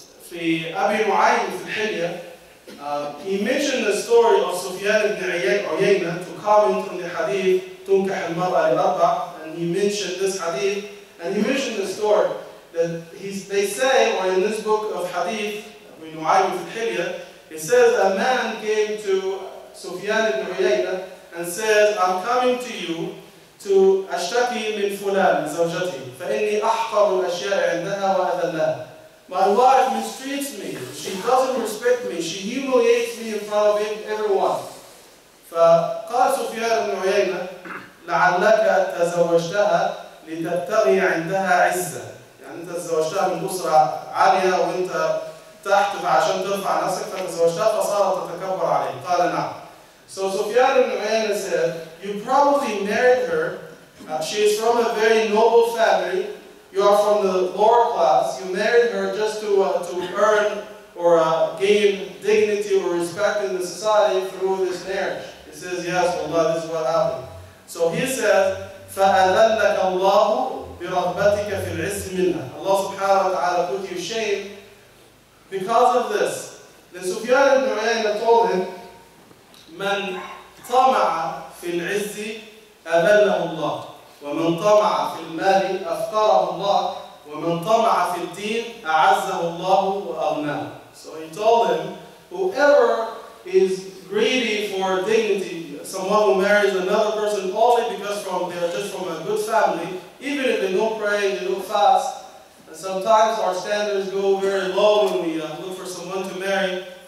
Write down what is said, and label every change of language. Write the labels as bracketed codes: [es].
[en] في أبي نعيم في الحلية, he mentioned the story of Sufyan ibn Uyayna to comment on the hadith [ar] تنكح المرأة لأربع, [en] and he mentioned this hadith, and he mentioned the story that they say, or in this book of hadith, أبي نعيم في الحلية, it says a man came to Sufyan ibn Uyayna and says, I'm coming to you to [ar] أشتكي من فلان زوجتي فإني أحقر الأشياء عندها وأذلها. [en] My wife mistreats me, she doesn't respect me, she humiliates me in front of everyone. [ar] فقال سفيان بن عيينة لعلك تزوجتها لتبتغي عندها عزة. يعني أنت تزوجتها من أسرة عالية وأنت تحت عشان ترفع نفسك فتزوجتها فصارت تتكبر عليك. قال نعم. [en] So Sufyan ibn Uyayna said, you probably married her, she is from a very noble family, you are from the lower class, you married her just to earn or gain dignity or respect in the society through this marriage. He says, yes, Allah, this is what happened. So he says, [ar] فَأَذَلَّكَ اللَّهُ بِرَغْبَتِكَ فِي الْعِزِّ مِنْهَا. [en] Allah subhanahu wa ta'ala put you shame because of this. Then Sufyan ibn Uyayna told him, [ar] من طمع في العز أذله الله ومن طمع في المال أفقره الله ومن طمع في الدين أعزه الله وأغناه. [en] So he told him, whoever is greedy for dignity, someone who marries another person only because they are just from a good family, even if they don't pray, they don't fast, and sometimes our standards go very low when we look for someone to marry.